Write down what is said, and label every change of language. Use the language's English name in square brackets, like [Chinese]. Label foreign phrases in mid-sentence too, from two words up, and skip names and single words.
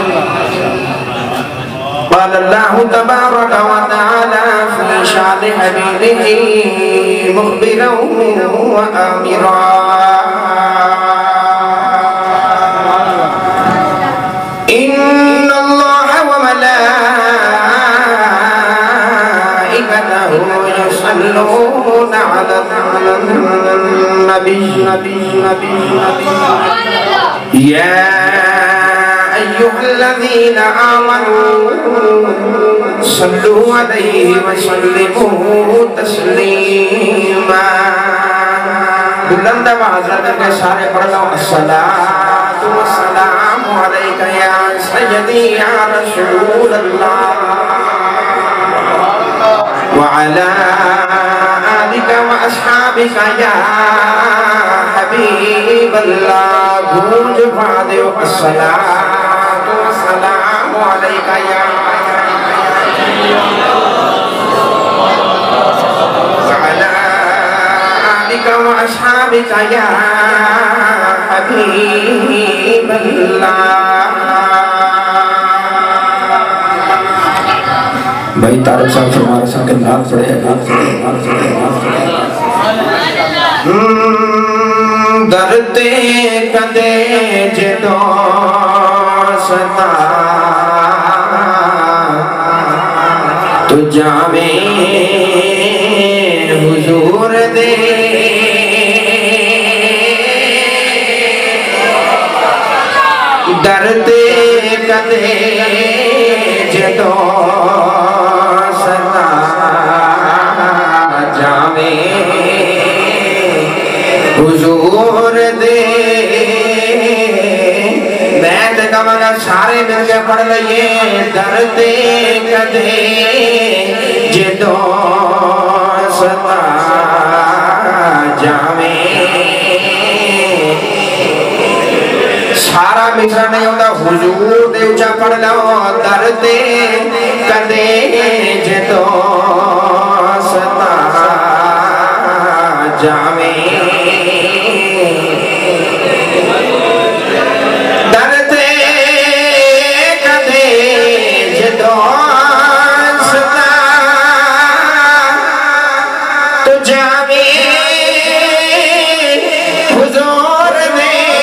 [Arabic] قال الله تبارك وتعالى في شأن حبيبه مخبرا وآمرا إن الله وملائكته يصلون على النبي يا أيها الذين آمنوا صلوا عليه وسلموا تسليما [Urdu] بلند معذرت کے سارے پڑھ لو [Arabic] الصلاة والسلام عليك يا سيدي يا رسول الله وعلى آلك وأصحابك يا حبيب الله [Punjabi] گونج پادے [Arabic] الصلاة والسلام عليك يا وعلى آلك وأصحابك يا حبيب الله [Punjabi] بھائی طارق صاحب فرمارے ساتھ کے نام پڑھے درتے کدے جدو ستا تو جاویں حضور دے درتے کدے جدو ستا جاویں حضور دے میں دکھاؤں سارے مل کے پڑھ لئیے درتے کدے جدو ستا جاویں [Urdu] سارا مصرع نہیں ہوتا [Punjabi] حضور دے اچھا پڑھ لو درتے کدے جدو ستا جاویں درتے کدے جدو ستا تو جاویں حضور دے